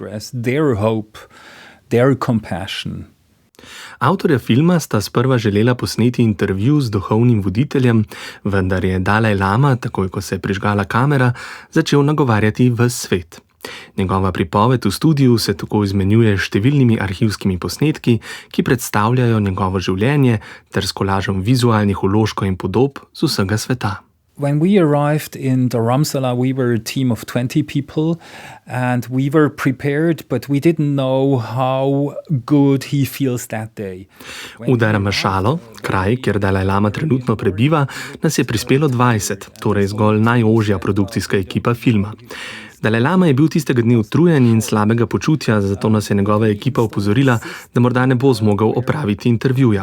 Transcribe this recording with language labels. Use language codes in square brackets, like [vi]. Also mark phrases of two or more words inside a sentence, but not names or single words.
[sl] Avtorja filma sta sprva želela posneti intervju z duhovnim voditeljem, vendar je Dalaj Lama, takoj ko se je prižgala kamera, začel nagovarjati ves svet. Njegova pripoved v studiu se tako izmenjuje s številnimi arhivskimi posnetki, ki predstavljajo njegovo življenje ter s kolažem vizualnih vložkov in podob z vsega sveta. [en] When we arrived in Dharamsala, we were a team of 20 people and we were prepared, but we didn't know how good he feels that day. [sl] V Dharamšalo, kraj, kjer Dalaj Lama trenutno prebiva, nas je prispelo 20, torej zgolj najožja produkcijska ekipa filma. Dalaj Lama je bil tistega dne utrujen in slabega počutja, zato nas je njegova ekipa opozorila, da morda ne bo zmogel opraviti intervjuja.